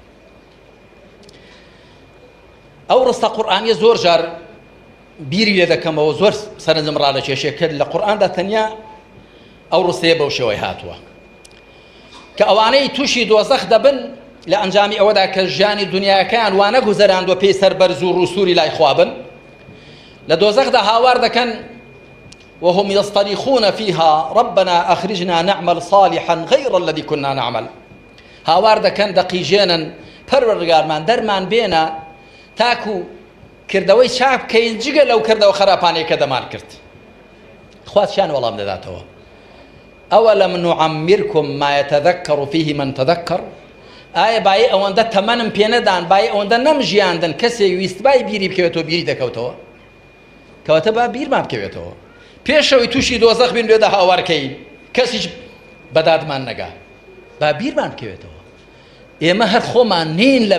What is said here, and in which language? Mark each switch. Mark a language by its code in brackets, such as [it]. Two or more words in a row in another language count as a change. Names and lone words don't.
[ckb] ئەو ڕستە قورئانیە زۆر جار بیری لێ دەکەمەوە زۆر سەرنجم ڕادە کێشێ کرد لە قورئاندا تەنیا ئەو ڕستەیە بەو شێوەی هاتووە کە ئەوانەی تووشی دۆزەخ دەبن لە ئەنجامی ئەوەدا کە ژیانی دنیاکەیان وانە گوزەراندوە پێی سەربەرز و ڕووسوری لای خوابن لە دۆزەخدا هاوار دەکەن [ar] وهم يصطرخون فيها ربنا أخرجنا نعمل صالحا غير الذي كنا نعمل [ckb] هاوار دەکەن دەقیژێنن پەروەردگارمان دەرمان بێنە تاکو کردەوەی چاک بکەین جگە لەو کردەوە خراپانەی کە دەمان کرد خواتشان وەڵام دەداتەوە [ar] ئەوەلەم نوعەممیرکم ما يتذكر فيه من تذكر [ckb] ئایا بای ئەوەندە تەمەنم پێ نەدان بای ئەوەندە نەمژیاندن کەسێک ویست بای بیری بکەوێتەوە بیری دەکەوتەوە کەواتە با بیرمان بکەوێتەوە پێشەوەی تووشی دۆزەخ بین لێدە هاوارکەین کەسیش بەدادمان نەگا با بیرمان بکەوێتەوە ئێمە هەر خۆمان نین لەم